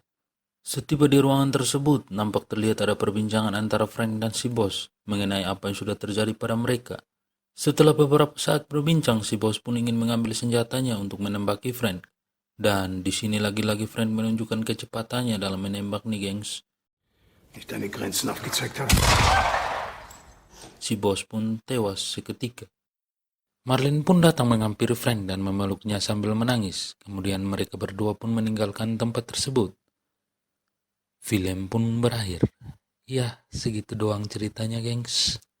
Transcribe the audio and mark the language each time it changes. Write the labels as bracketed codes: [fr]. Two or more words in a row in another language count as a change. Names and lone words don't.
[id] Setiba di ruangan tersebut, nampak terlihat ada perbincangan antara Frank dan si bos mengenai apa yang sudah terjadi pada mereka. Setelah beberapa saat berbincang, si bos pun ingin mengambil senjatanya untuk menembaki Frank. Dan di sini lagi-lagi Frank menunjukkan kecepatannya dalam menembak nih, gengs. [de] Nicht deine Grenzen aufgezeigt haben. [id] Si bos pun tewas seketika. Marlin pun datang menghampiri Frank dan memeluknya sambil menangis. Kemudian mereka berdua pun meninggalkan tempat tersebut. Film pun berakhir. Ya, segitu doang ceritanya, gengs.